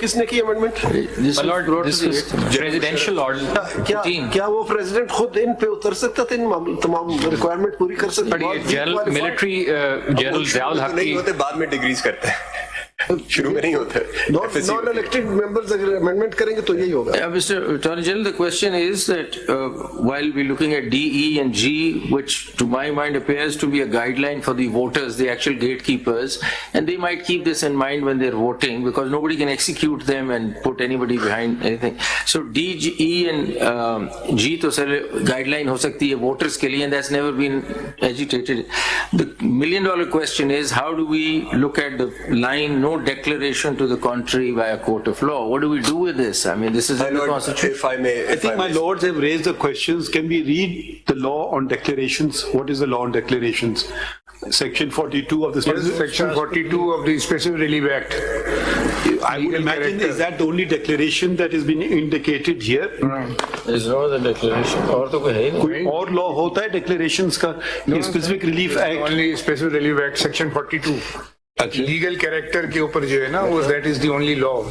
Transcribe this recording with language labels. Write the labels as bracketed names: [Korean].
[Hindi] किसने की amendment? [English] This was presidential order. [Hindi] क्या वो president खुद इन पे उतर सकता था, इन तमाम requirement पूरी कर सकता? [English] But ये general military general Ziaul Haq [Hindi] नहीं की होते, बाद में डिग्रीज करते हैं, शुरू में नहीं होते. नॉन इलेक्टेड मेंबर्स अगर अमेंडमेंट करेंगे तो यही होगा. [English] Mr. Attorney General, the question is that while we're looking at D, E and G, which to my mind appears to be a guideline for the voters, the actual gatekeepers, and they might keep this in mind when they're voting because nobody can execute them and put anybody behind anything. So D, E and G to sir guideline [Hindi] ho sakti hai [English] voters [Hindi] ke liye, [English] and that's never been agitated. The $1 million question is, how do we look at the line, no declaration to the contrary by a court of law? What do we do with this? I mean, this is in the Constitution. If I may, I think my lords have raised the questions. Can we read the law on declarations? What is the law on declarations? Section 42 of the Section 42 of the Special Relief Act. I would imagine, is that the only declaration that has been indicated here? There's no other declaration. [Hindi] और तो कोई है ही नहीं. कोई और law होता है declarations का? [English] Specific Relief Act. Only Special Relief Act, Section 42. [Hindi] Legal character के ऊपर जो है ना, वो [English] that is the only law.